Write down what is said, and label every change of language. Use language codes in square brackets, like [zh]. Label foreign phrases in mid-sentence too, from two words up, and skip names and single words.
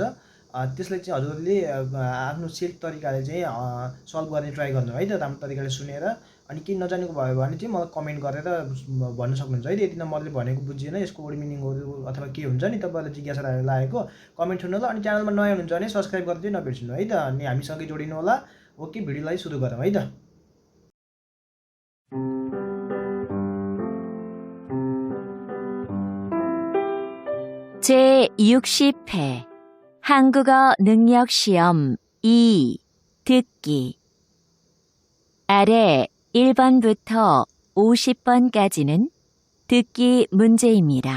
[ne] त्यसलाई चाहिँ हजुरहरूले आफ्नो सेल्फ तरिकाले चाहिँ सल्भ गर्ने ट्राई गर्नु है त, राम्रो तरिकाले सुनेर। अनि केही नजानेको भयो भने चाहिँ मलाई कमेन्ट गरेर भन्न सक्नुहुन्छ है त। यदि मैले भनेको बुझिएन, यसको [en] word meanings [ne] अथवा के हुन्छ नि तपाईँलाई जिज्ञासा लागेको कमेन्ट छोड्नु होला। अनि च्यानलमा नयाँ हुनुहुन्छ भने सब्सक्राइब गरेर चाहिँ नबिर्सिनु है त। अनि हामीसँगै जोडिनु होला। ओके, भिडियोलाई सुरु गरौँ है त। [ko] 제60회 한국어 능력 시험 2 듣기. 아래 1번부터 50번까지는 듣기 문제입니다.